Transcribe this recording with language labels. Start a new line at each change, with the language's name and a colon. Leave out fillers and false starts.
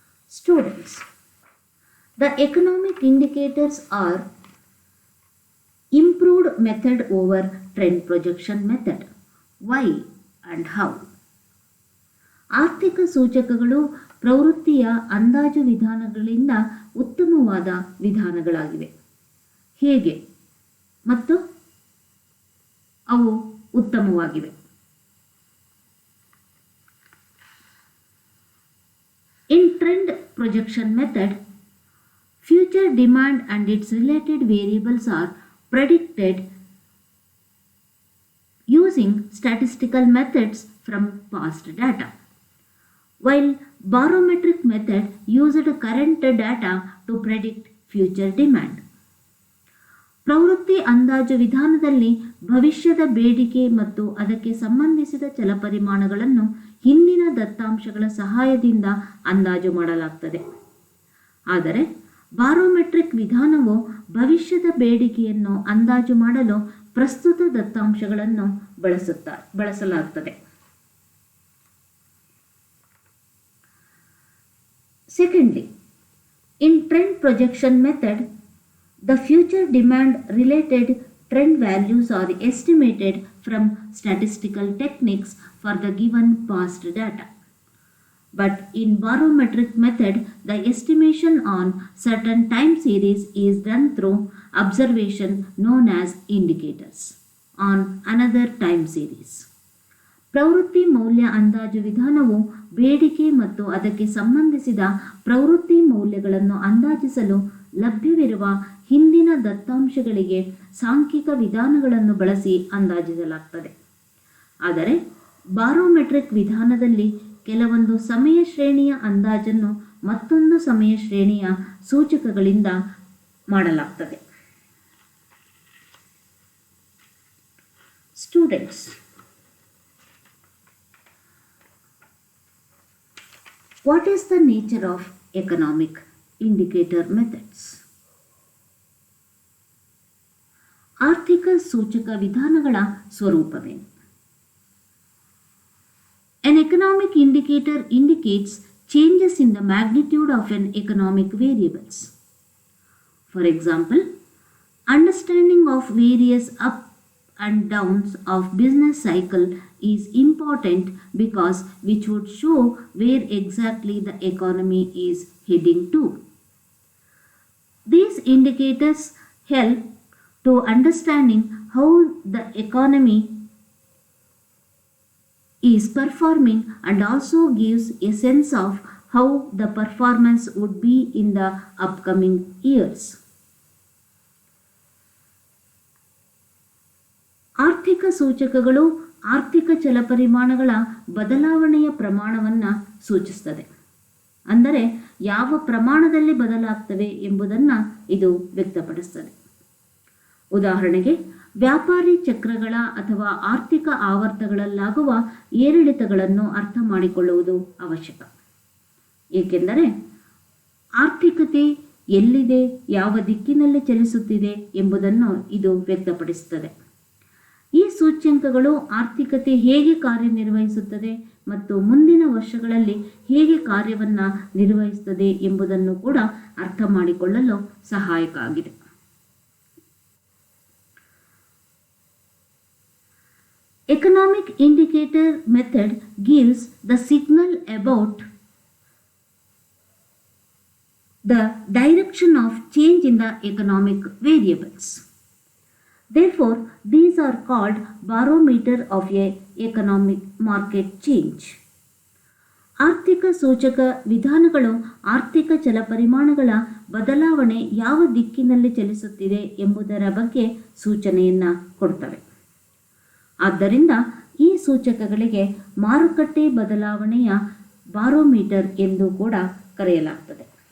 English: Students, the economic indicators are improved method over trend projection method. Why and how?
Kannada: ಆರ್ಥಿಕ ಸೂಚಕಗಳು ಪ್ರವೃತ್ತಿಯ ಅಂದಾಜು ವಿಧಾನಗಳಿಂದ ಉತ್ತಮವಾದ ವಿಧಾನಗಳಾಗಿವೆ. ಹೇಗೆ ಮತ್ತು ಅವು ಉತ್ತಮವಾಗಿವೆ?
English: In trend projection method, future demand and its related variables are predicted using statistical methods from past data, while barometric method used current data to predict future demand.
Kannada: ಪ್ರವೃತ್ತಿ ಅಂದಾಜು ವಿಧಾನದಲ್ಲಿ ಭವಿಷ್ಯದ ಬೇಡಿಕೆ ಮತ್ತು ಅದಕ್ಕೆ ಸಂಬಂಧಿಸಿದ ಚಲಪರಿಮಾಣಗಳನ್ನು ಹಿಂದಿನ ದತ್ತಾಂಶಗಳ ಸಹಾಯದಿಂದ ಅಂದಾಜು ಮಾಡಲಾಗುತ್ತದೆ. ಆದರೆ ಬಾರೋಮೆಟ್ರಿಕ್ ವಿಧಾನವು ಭವಿಷ್ಯದ ಬೇಡಿಕೆಯನ್ನು ಅಂದಾಜು ಮಾಡಲು ಪ್ರಸ್ತುತ ದತ್ತಾಂಶಗಳನ್ನು ಬಳಸಲಾಗುತ್ತದೆ.
English: Secondly, in trend projection method, the future demand related trend values are estimated from statistical techniques for the given past data. But in barometric method, the estimation on certain time series is done through observation known as indicators on another time series.
Kannada: ಪ್ರವೃತ್ತಿ ಮೌಲ್ಯ ಅಂದಾಜು ವಿಧಾನವು ಬೇಡಿಕೆ ಮತ್ತು ಅದಕ್ಕೆ ಸಂಬಂಧಿಸಿದ ಪ್ರವೃತ್ತಿ ಮೌಲ್ಯಗಳನ್ನು ಅಂದಾಜಿಸಲು ಲಭ್ಯವಿರುವ ಹಿಂದಿನ ದತ್ತಾಂಶಗಳಿಗೆ ಸಾಂಖ್ಯಿಕ ವಿಧಾನಗಳನ್ನು ಬಳಸಿ ಅಂದಾಜಿಸಲಾಗುತ್ತದೆ. ಆದರೆ ಬಾರೋಮೆಟ್ರಿಕ್ ವಿಧಾನದಲ್ಲಿ ಕೆಲವೊಂದು ಸಮಯ ಶ್ರೇಣಿಯ ಅಂದಾಜನ್ನು ಮತ್ತೊಂದು ಸಮಯ ಶ್ರೇಣಿಯ ಸೂಚಕಗಳಿಂದ ಮಾಡಲಾಗುತ್ತದೆ.
English: Students, what is the nature of economic indicator methods?
Kannada: ಆರ್ಥಿಕ ಸೂಚಕ ವಿಧಾನಗಳ ಸ್ವರೂಪವೇನು?
English: An economic indicator indicates changes in the magnitude of an economic variables. For example, understanding of various up and downs of business cycle is important because which would show where exactly the economy is heading to. These indicators help to understanding how the economy is performing and also gives a sense of how the performance would be in the upcoming years.
Kannada: ಆರ್ಥಿಕ ಸೂಚಕಗಳು ಆರ್ಥಿಕ ಚಲಪರಿಮಾಣಗಳ ಬದಲಾವಣೆಯ ಪ್ರಮಾಣವನ್ನು ಸೂಚಿಸುತ್ತದೆ. ಅಂದರೆ ಯಾವ ಪ್ರಮಾಣದಲ್ಲಿ ಬದಲಾಗ್ತವೆ ಎಂಬುದನ್ನು ಇದು ವ್ಯಕ್ತಪಡಿಸುತ್ತದೆ. ಉದಾಹರಣೆಗೆ, ವ್ಯಾಪಾರಿ ಚಕ್ರಗಳ ಅಥವಾ ಆರ್ಥಿಕ ಆವರ್ತಗಳಲ್ಲಾಗುವ ಏರಿಳಿತಗಳನ್ನು ಅರ್ಥ ಮಾಡಿಕೊಳ್ಳುವುದು ಅವಶ್ಯಕ. ಏಕೆಂದರೆ ಆರ್ಥಿಕತೆ ಎಲ್ಲಿದೆ, ಯಾವ ದಿಕ್ಕಿನಲ್ಲಿ ಚಲಿಸುತ್ತಿದೆ ಎಂಬುದನ್ನು ಇದು ವ್ಯಕ್ತಪಡಿಸುತ್ತದೆ. ಈ ಸೂಚ್ಯಂಕಗಳು ಆರ್ಥಿಕತೆ ಹೇಗೆ ಕಾರ್ಯನಿರ್ವಹಿಸುತ್ತದೆ ಮತ್ತು ಮುಂದಿನ ವರ್ಷಗಳಲ್ಲಿ ಹೇಗೆ ಕಾರ್ಯವನ್ನು ನಿರ್ವಹಿಸುತ್ತದೆ ಎಂಬುದನ್ನು ಕೂಡ ಅರ್ಥ ಮಾಡಿಕೊಳ್ಳಲು ಸಹಾಯಕ ಆಗಿದೆ.
English: Economic indicator method gives the signal about the direction of change in the economic variables. Therefore, these are called barometer of a economic market change.
Kannada: ಆರ್ಥಿಕ ಸೂಚಕ ವಿಧಾನಗಳು ಆರ್ಥಿಕ ಚಲಪರಿಮಾಣಗಳ ಬದಲಾವಣೆ ಯಾವ ದಿಕ್ಕಿನಲ್ಲಿ ಚಲಿಸುತ್ತಿದೆ ಎಂಬುದರ ಬಗ್ಗೆ ಸೂಚನೆಯನ್ನು ಕೊಡ್ತವೆ. ಆದ್ದರಿಂದ ಈ ಸೂಚಕಗಳಿಗೆ ಮಾರುಕಟ್ಟೆ ಬದಲಾವಣೆಯ ಬಾರೋಮೀಟರ್ ಎಂದು ಕೂಡ ಕರೆಯಲಾಗುತ್ತದೆ.